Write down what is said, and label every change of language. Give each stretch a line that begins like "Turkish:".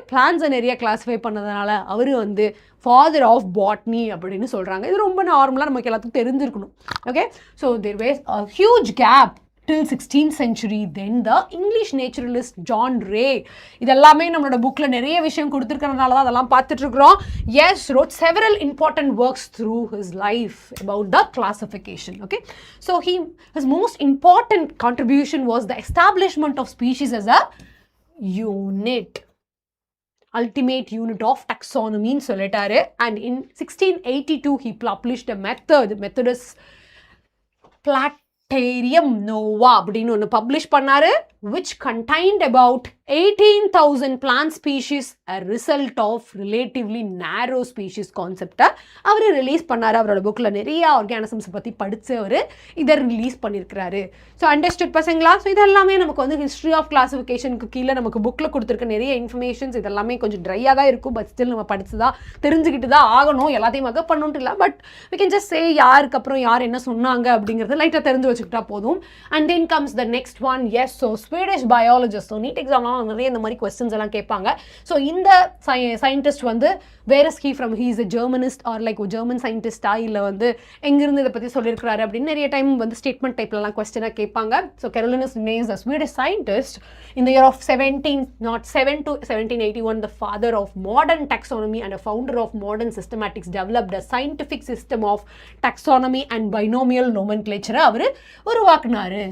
Tamil: பிளான்ஸை நிறைய கிளாஸிஃபை பண்ணதுனால அவர் வந்து ஃபாதர் ஆஃப் பாட்னி அப்படின்னு சொல்கிறாங்க. இது ரொம்ப நார்மலாக நமக்கு எல்லாத்துக்கும் தெரிஞ்சிருக்கணும்.
English: Okay, so there was a huge gap till 16th century. Then the English naturalist John Ray,
Tamil: இதெல்லாமே நம்மளோட புக்கில் நிறைய விஷயம் கொடுத்துருக்கறதுனால தான் அதெல்லாம் பார்த்துட்ருக்குறோம்.
English: Yes, wrote several important works through his life about the classification. Okay, so his most important contribution was the establishment of species as a unit, ultimate unit of taxonomy
Tamil: ன்னு சொல்லிட்டாரு.
English: And in 1682 he published a method is Platyrium nova
Tamil: அப்படின்னு ஒன்று publish பண்ணாரு,
English: which contained about 18,000 plant species, a result of relatively narrow species concept.
Tamil: Our release பண்ணார். அவரோட புக்கில் நிறைய organisms பற்றி படித்து அவர் இதை ரிலீஸ் பண்ணியிருக்கிறாரு. ஸோ அண்டர்ஸ்டுட் பசங்களா? ஸோ இதெல்லாமே நமக்கு வந்து ஹிஸ்ட்ரி ஆஃப் கிளாஸிஃபிகேஷனுக்கு கீழே நமக்கு புக்கில் கொடுத்துருக்க நிறைய இன்ஃபர்மேஷன்ஸ். இதெல்லாமே கொஞ்சம் ட்ரையாக தான் இருக்கும், பட் ஸ்டில் நம்ம படித்து தான் தெரிஞ்சுக்கிட்டு தான் ஆகணும். எல்லாத்தையும் மகப் பண்ணணுன்ட்டு இல்லை,
English: but we can just say
Tamil: யாருக்கு அப்புறம் யார் என்ன சொன்னாங்க அப்படிங்கிறது லைட்டாக தெரிஞ்சு வச்சுக்கிட்டா போதும்.
English: And then comes the next one. Yes, so Swedish biologist. So NEET எக்ஸாம்லாம்
Tamil: நிறைய இந்த மாதிரி கொஸ்டின்ஸ் எல்லாம் கேட்பாங்க. ஸோ இந்த சயின்டிஸ்ட் வந்து
English: where is he from, he is a Germanist
Tamil: R like German சயின்டிஸ்டா, இல்லை வந்து எங்கிருந்து இதை பற்றி சொல்லியிருக்கிறாரு அப்படின்னு நிறைய டைம் வந்து ஸ்டேட்மெண்ட் டைப்லலாம் கொஸ்டினாக கேட்பாங்க.
English: so Carolinus Linnaeus, a Swedish scientist in the year of 1707 to 1781, the father of modern taxonomy and a founder of modern systematics, developed a scientific system of taxonomy and binomial nomenclature
Tamil: our உருவாக்குனாரு.